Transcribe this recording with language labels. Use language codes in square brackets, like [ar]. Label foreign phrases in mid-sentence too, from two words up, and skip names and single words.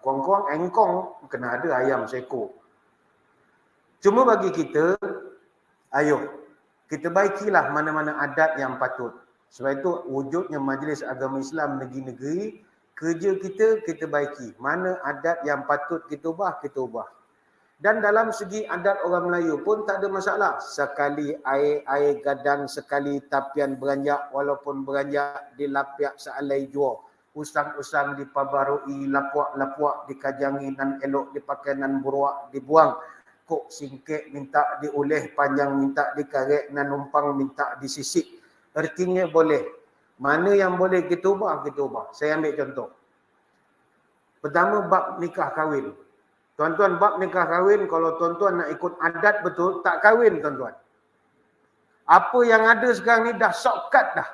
[ms] Kuang-kuang, engkong, kena ada ayam seekor. Cuma bagi kita, ayo, kita baikilah mana-mana adat yang patut. Sebab itu wujudnya Majlis Agama Islam negeri-negeri, kerja kita baiki. Mana adat yang patut kita ubah, kita ubah. Dan dalam segi adat orang Melayu pun tak ada masalah. [min] Sekali air gadang, sekali tapian beranjak, walaupun beranjak dilapiak sealai jua. Usang-usang dipabarui, lapuak-lapuak dikajangi nan elok dipakai nan buruak dibuang. Kok singkek minta dioleh, panjang minta dikarek, nan numpang minta disisik. [ms] Artinya boleh. Mana yang boleh kita ubah, kita ubah. Saya ambil contoh. Pertama, bab nikah kahwin. Tuan-tuan, bab nikah kahwin, kalau tuan-tuan nak ikut adat betul, tak kahwin tuan-tuan. Apa yang ada sekarang ni dah shortcut dah.